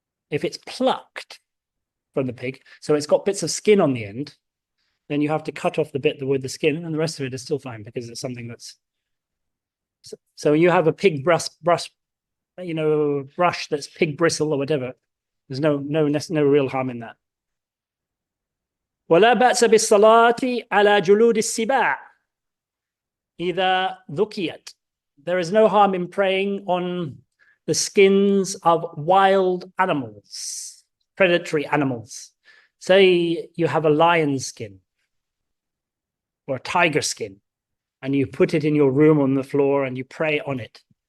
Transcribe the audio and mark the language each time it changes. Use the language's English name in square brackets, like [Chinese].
[English] If it's plucked from the pig, so it's got bits of skin on the end, then you have to cut off the bit with the skin, and the rest of it is still fine because it's something that's. So you have a pig brush that's pig bristle or whatever. There's no real harm in that. [Arabic] ولا بأس بالصلاة على جلود السباع إذا ذكيت. [English] There is no harm in praying on the skins of wild animals, predatory animals. Say you have a lion's skin or a tiger skin, and you put it in your room on the floor and you pray on it.